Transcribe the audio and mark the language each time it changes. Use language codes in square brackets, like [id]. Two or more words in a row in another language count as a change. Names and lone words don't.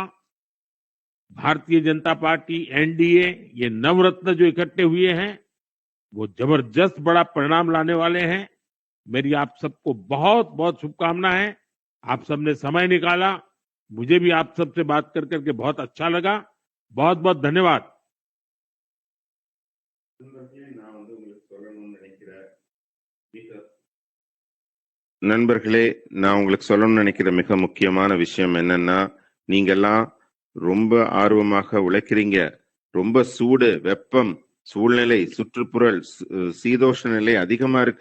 [hi] भारतीय जनता पार्टी, एनडीए, ये नवरत्न जो इकट्ठे हुए हैं वो जबरदस्त बड़ा परिणाम लाने वाले हैं। मेरी आप सबको बहुत बहुत शुभकामनाएं। आप सबने समय निकाला, मुझे भी आप सबसे बात कर करके बहुत अच्छा लगा। बहुत बहुत धन्यवाद। [ta] நண்பர்களே, நான் உங்களுக்கு சொல்லணும்னு நினைக்கிற மிக முக்கியமான விஷயம் என்னன்னா, நீங்க எல்லாம் ரொம்ப ஆர்வமாக உழைக்கிறீங்க. ரொம்ப சூடு, வெப்பம், சூழ்நிலை, சுற்றுப்புறல், சீதோஷ்ண நிலை அதிகமா இருக்கு.